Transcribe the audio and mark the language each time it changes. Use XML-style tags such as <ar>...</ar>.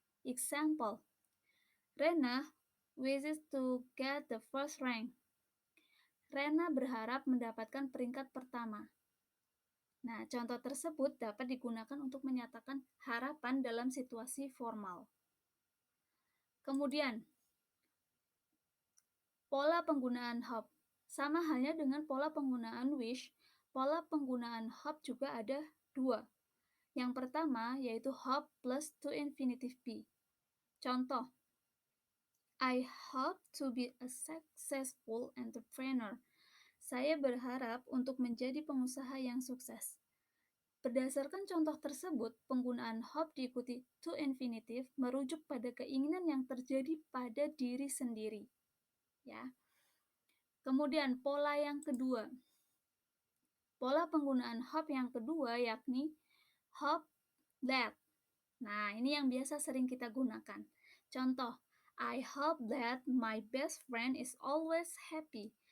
<en>Example, Rena wishes to get the first rank.</en> <id>Rena berharap mendapatkan peringkat pertama. Nah, contoh tersebut dapat digunakan untuk menyatakan harapan dalam situasi formal. Kemudian, pola penggunaan hope. Sama halnya dengan pola penggunaan wish, pola penggunaan hope juga ada dua. Yang pertama yaitu hope plus to infinitive be.</id> <en>Contoh, I hope to be a successful entrepreneur.</en> <id>Saya berharap untuk menjadi pengusaha yang sukses. Berdasarkan contoh tersebut, penggunaan hope diikuti to infinitive merujuk pada keinginan yang terjadi pada diri sendiri. Ya. Kemudian pola yang kedua. Pola penggunaan hope yang kedua yakni hope that. Nah, ini yang biasa sering kita gunakan.</id> <en>Contoh, I hope that my best friend is always happy.</en>